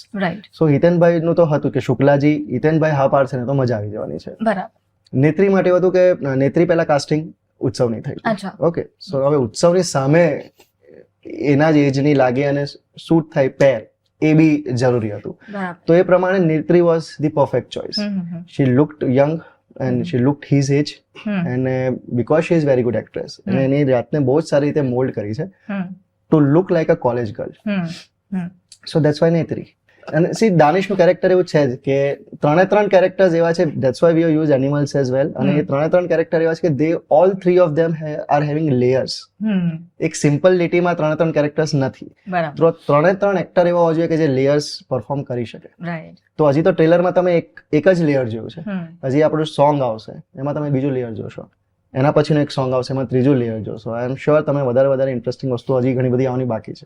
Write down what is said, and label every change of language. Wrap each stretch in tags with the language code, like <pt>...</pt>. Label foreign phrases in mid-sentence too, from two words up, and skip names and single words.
<gu>સો હિતેનભાઈનું તો હતું કે શુક્લાજી હિતેનભાઈ હા પાડશે ને તો મજા આવી જવાની છે. બરાબર. નેત્રી માટે હતું કે નેત્રી પહેલા કાસ્ટિંગ ઉત્સવની થઈ.</gu> <en>okay, so</en> <gu>હવે ઉત્સવની સામે એના જ એજની લાગે અને શૂટ થાય પેર, એ બી જરૂરી હતું. તો એ પ્રમાણે</gu> <en>નેત્રી was the perfect choice. she looked young and she looked his age, and because she is very good actress,</en> <gu>અને એની જાતને બહુ જ સારી રીતે મોલ્ડ કરી છે</gu> <en>to look like a college girl. So that's why</en> <gu>નેત્રી. અને સી દાનિશનું કેરેક્ટર એવું છે જ કે ત્રણ કેરેક્ટર્સ એવા છે,</gu> <en>that's why we use animals as well,</en> <gu>અને એ ત્રણ કેરેક્ટર એવા છે કે</gu> <en>they all three of them are having layers.</en> <gu>એક સિમ્પલ લીટીમાં ત્રણ કેરેક્ટર્સ નથી, તો ત્રણ એક્ટર એવા હોવા જોઈએ કે જે લેયર્સ પરફોર્મ કરી શકે. તો હજી તો ટ્રેલરમાં તમે એક જ લેયર જોયું છે, હજી આપણું સોંગ આવશે એમાં તમે બીજું લેયર જોશો, એના પછીનું એક સોંગ આવશે એમાં ત્રીજું લેયર જોશો.</gu> <en>I am sure</en> <gu>તમે વધારે ઇન્ટરેસ્ટિંગ વસ્તુ હજી ઘણી બધી આવવાની બાકી છે.</gu>